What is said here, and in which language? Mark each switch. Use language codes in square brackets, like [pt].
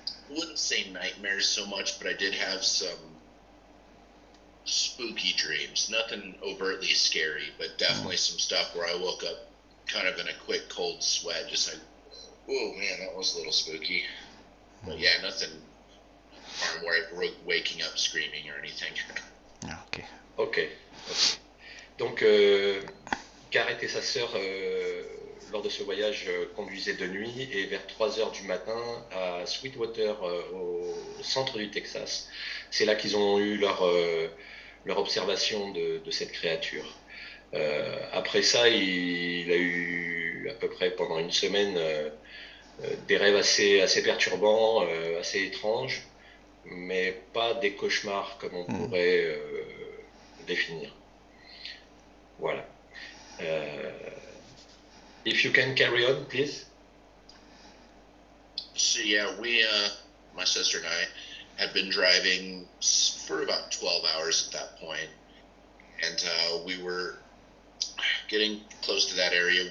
[en] I wouldn't say nightmares so much, but I did have some spooky dreams. Nothing overtly scary, but definitely some stuff where I woke up kind of in a quick cold sweat, just like, oh man, that was a little spooky. But yeah, nothing where waking up screaming or anything. Ah, ok. Ok. [fr] Donc, Garrett et sa sœur, lors de ce voyage, conduisaient de nuit et vers 3 heures du matin à Sweetwater, au centre du Texas, c'est là qu'ils ont eu leur observation de cette créature. Après ça, il a eu à peu près pendant une semaine des rêves assez perturbants, assez étranges, mais pas des cauchemars comme on pourrait définir. Voilà. [en] If you can carry on, please. So yeah, we, my sister and I, had been driving for about 12 hours at that point, and we were getting close to that area.